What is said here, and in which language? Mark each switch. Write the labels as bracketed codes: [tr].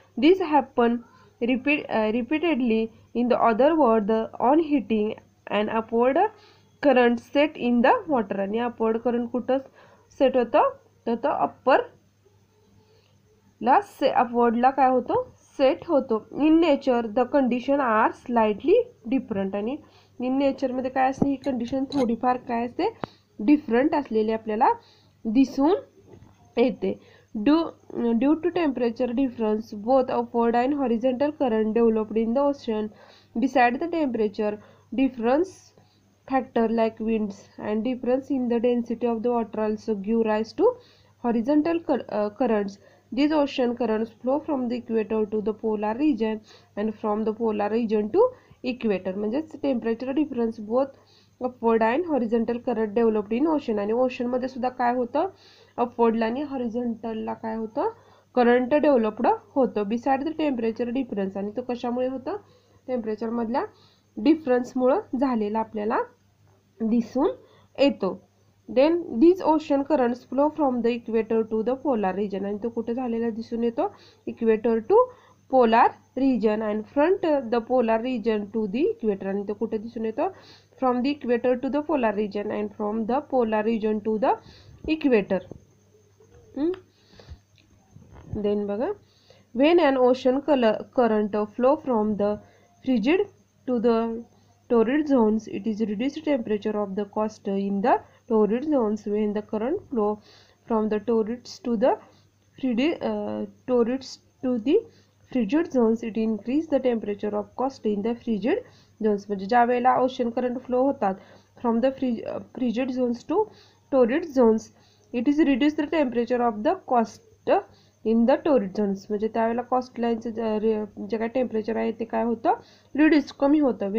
[en] this happen repeatedly in the other word on hitting and upward current set in the water [mr] आणि upward current कुठं set होतं तर तो अपवर्डला काय होतं सेट होतो. [en] in nature the condition are slightly different [mr] आणि इन नेचरमध्ये काय असते ही कंडिशन थोडीफार काय असते डिफरंट असलेली आपल्याला दिसून येते. [en] Due to temperature difference, both upward and horizontal current developed in the ocean. Besides the temperature difference, factor like winds and difference in the density of the water also give rise to horizontal currents. These ocean currents flow from the equator to the polar region and from the polar region to equator. [mr] म्हणजेच [en] temperature difference both upward and horizontal current developed in ocean [mr] आणि ocean मध्ये सुद्धा काय होतं अपवर्डला आणि हॉरिझॉन्टलला काय होतं current developed होतं. [en] beside the temperature difference [mr] आणि तो कशामुळे होतं टेम्परेचर मधल्या डिफरन्समुळे झालेला आपल्याला दिसून येतो. [en] then these ocean currents flow from the equator to the polar region [mr] आणि तो कुठे झालेला दिसून येतो [en] equator to polar region and front the polar region to the equator [mr] आणि तो कुठे दिसून येतो [en] from the equator to the polar region and from the polar region to the equator. Then बघा when an ocean current flow from the frigid to the torrid zones, it is reduced temperature of the coast in the torrid zones. When the current flow from the torrids to the frigid zones, it increase the temperature of coast in the frigid zones. [mr] म्हणजे ज्या वेळेला [en] Ocean current flow होतात from the frigid zones to torrid zones, it is reduce the temperature of the coast in the torrid zones. [mr] म्हणजे त्यावेळेला cost लाईनचं जे काय temperature आहे ते काय होतं रिड्यूस कमी होतं.